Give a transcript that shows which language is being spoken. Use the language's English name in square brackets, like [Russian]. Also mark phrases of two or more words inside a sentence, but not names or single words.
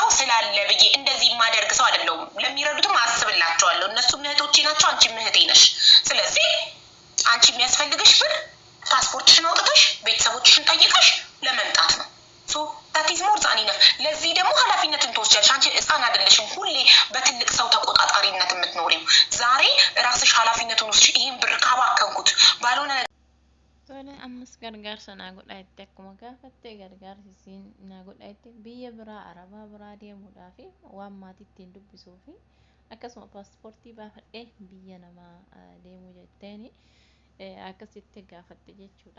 [Amharic] ስላለ ብዬ እንደዚህ የማደርግ ሰው አይደለሁም። ለሚረዱትም አስብላቸዋለሁ። እነሱም እህቶቼ ናቸው፣ አንቺ እህቴ ነሽ። ስለዚህ አንቺ የሚያስፈልግሽ ብር ፓስፖርትሽን አውጥተሽ ቤተሰቦችሽን ጠይቀሽ ለመምጣት ነው። [English] that's more than enough። [Amharic] ለዚህ ደግሞ ኃላፊነትን ትወስጃለሽ። አንቺ ህፃን አይደለሽም ሁሌ በትልቅ ሰው ተቆጣጣሪነት የምትኖሪው። ዛሬ ራስሽ ኃላፊነቱን ወስጂ። ይህን ብር ካባከንኩት ባልሆነ [Oromo] Tole ammas gargaarsa naa godhaa akkuma gaafatte gargaarsiin naa godhaa biyya biraa arabaa biraa deemuudhaa fi waan maatii ittiin dubbisuu fi akkasuma paaspoortii baafadhee biyya namaa deemuu jetteeni akkasitti gaafatte jechuudha.